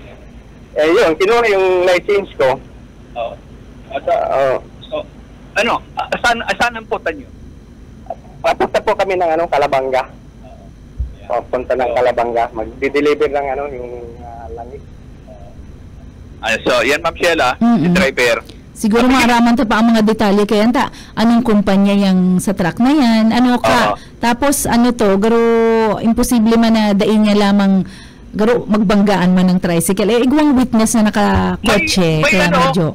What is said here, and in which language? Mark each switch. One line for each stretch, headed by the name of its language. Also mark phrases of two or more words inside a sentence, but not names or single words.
Filipino: Yun, kinuha yung license ko. Saan ang putan nyo? Papunta po kami ng Kalabanga. Papunta ng Kalabanga. Mag-deliver ng yung langis. So, yan Ma'am Sheila, si driver.
Bikol: Siguro maaraman to pa ang mga detalye kaya
Filipino: anong kumpanya yang sa truck na yan,
Bikol: tapos garo imposible man na daing niya lamang garo magbanggaan man ng tricycle. Igwang witness na nakakotse kaya radyo.